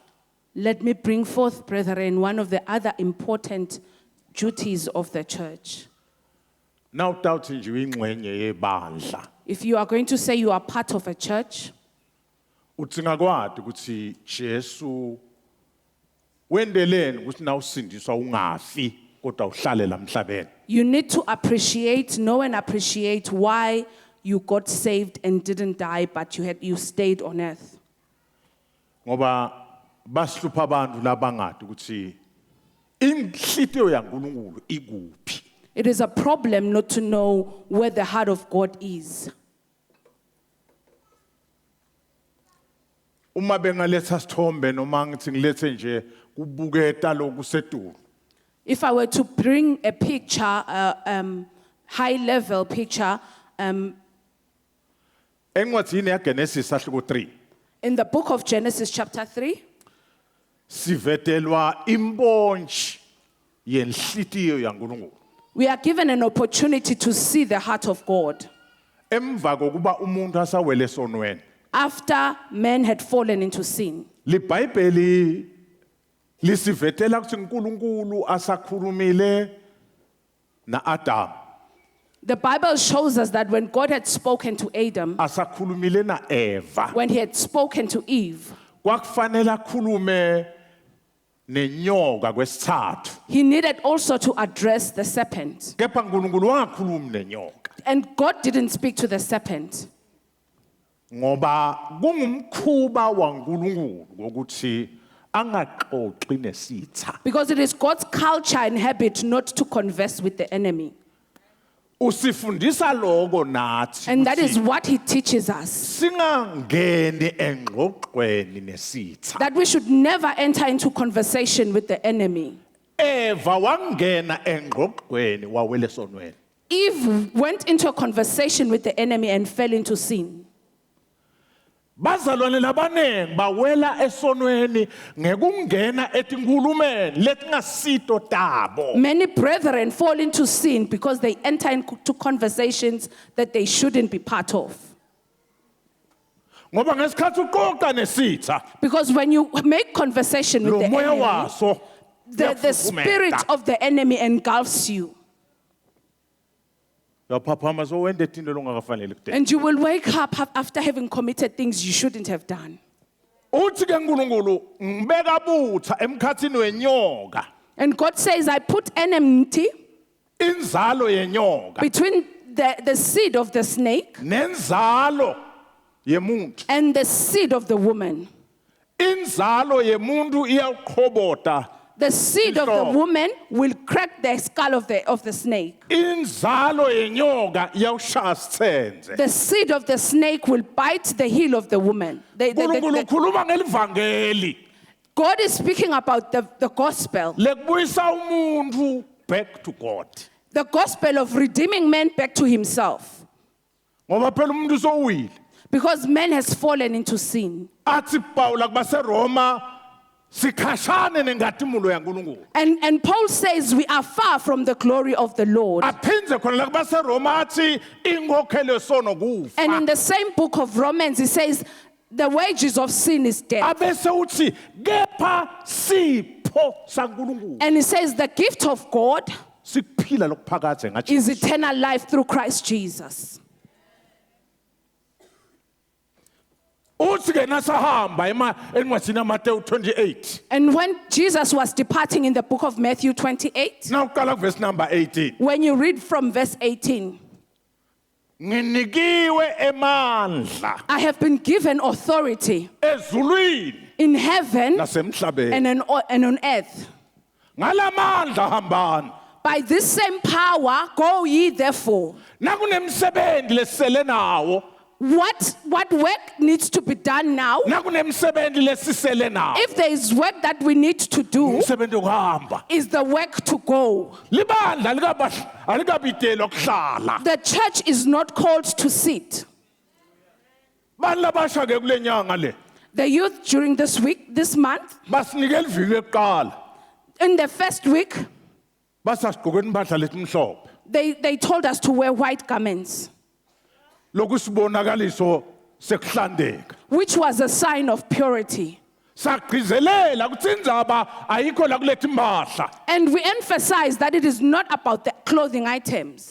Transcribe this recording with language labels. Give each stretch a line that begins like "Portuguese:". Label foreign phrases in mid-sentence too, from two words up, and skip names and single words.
English: Let me bring forth, brethren, one of the other important duties of the church.
Swati: Now utawuthi nje uyingxenye yebandla.
English: If you are going to say you are part of a church,
Swati: Utsingakwadi ukuthi Jesu wendeleni ukuthi na usindiswa ungafi kodwa uhlale la emhlabeni.
English: you need to know and appreciate why you got saved and didn't die, but you stayed on earth.
Swati: Ngoba basihlupha abantu labangadi ukuthi inhlitiyo yaNkulunkulu ikuphi.
English: It is a problem not to know where the heart of God is.
Swati: Uma bengaletha sithombe noma ngithi ngilethe nje kubuketa lokusedulu.
English: If I were to bring a picture, high-level picture,
Swati: Encwadini yaGenesis sahluko 3
English: in the book of Genesis chapter 3,
Swati: sivetelwa imbontshi yenhlitiyo yaNkulunkulu.
English: we are given an opportunity to see the heart of God.
Swati: Emva kokuba umuntu asawele esonweni.
English: After men had fallen into sin,
Swati: LiBhayibheli lisivetela ukuthi uNkulunkulu asakhulumile naAdam.
English: The Bible shows us that when God had spoken to Adam,
Swati: asakhulumile na Eva,
English: when he had spoken to Eve,
Swati: kwakufanele akhulume nenyoka kwesithathu.
English: he needed also to address the serpent.
Swati: Kepha uNkulunkulu wangakhulumi nenyoka.
English: And God didn't speak to the serpent.
Swati: Ngoba kungumkhuba waNkulunkulu ukuthi angaxoxi nesitha.
English: Because it is God's culture and habit not to converse with the enemy.
Swati: Usifundisa lokho nathi.
English: And that is what he teaches us.
Swati: Singangeni engxoxweni nesitha.
English: That we should never enter into conversation with the enemy.
Swati: Eva wangena engxoxweni wawele sonweni.
English: Eve went into a conversation with the enemy and fell into sin.
Swati: Bazalwane labanengi bawela esonweni ngekungena etinkulumeni letingasito tabo.
English: Many brethren fall into sin because they enter into conversations that they shouldn't be part of.
Swati: Ngoba ngesikhathi uqoqa nesitha,
English: Because when you make conversation with
Swati: lo
English: the
Swati: moya
English: enemy,
Swati: waso
English: the spirit of the enemy engulfs you.
Swati: yaphaphama so wende into longakafanele kude.
English: And you will wake up after having committed things you shouldn't have done.
Swati: Uthi ke uNkulunkulu ngibeka butha emkhathini wenyoka,
English: And God says, I put enmity
Swati: inzalo yenyoka
English: between the seed of the snake
Swati: nenzalo yemuntu.
English: and the seed of the woman.
Swati: Inzalo yemuntu iyaqhobota.
English: The seed of the Stop. woman will crack the skull of the snake.
Swati: Inzalo yenyoka iyawushaya sithenze.
English: The seed of the snake will bite the heel of the woman.
Swati: uNkulunkulu ukhuluma ngelivangeli
English: God is speaking about the gospel.
Swati: lekubuyisa umuntu
English: back to God. The gospel of redeeming man back to himself.
Swati: Ngoba phela umuntu sowile.
English: Because man has fallen into sin.
Swati: Athi Pawula kubaseRoma sikhashane nengadimulo yaNkulunkulu.
English: And Paul says we are far from the glory of the Lord.
Swati: Aphinze khona la kubaseRoma athi inkokhelo yesono kufa.
English: And in the same book of Romans, he says the wages of sin is death.
Swati: Abese uthi kepha sipho saNkulunkulu.
English: And he says the gift of God
Swati: Sikuphila lokuphakade ngathi.
English: is eternal life through Christ Jesus.
Swati: Uthi ke nasahamba encwadini yaMateyu 28.
English: And when Jesus was departing in the book of Matthew 28,
Swati: Now uqala
English: verse number
Swati: 18.
English: when you read from verse 18,
Swati: Nginikiwe emandla
English: I have been given authority
Swati: ezulwini
English: in heaven
Swati: nasemhlabeni.
English: and on earth.
Swati: Ngalamandla hambani.
English: By this same power, go ye therefore.
Swati: Nakunemsebenzi lesele nawo.
English: What work needs to be done now?
Swati: Nakunemsebenzi lesisele nawo.
English: If there is work that we need to do,
Swati: Umsebenzi ukuhamba.
English: is the work to go.
Swati: Libandla alikabitelwa ukuhlala.
English: The church is not called to sit.
Swati: Bani labasha ke kule nyanga le.
English: The youth during this month,
Swati: Basinikela iviki ekuqala.
English: in the first week,
Swati: Basasigqokela impahla letimhlophe.
English: they told us to wear white garments,
Swati: Lokusibonakaliso sekuhlandeka.
English: which was a sign of purity.
Swati: Sagcizelela ukuthi indzaba ayikho la kulethi impahla.
English: And we emphasize that it is not about the clothing items,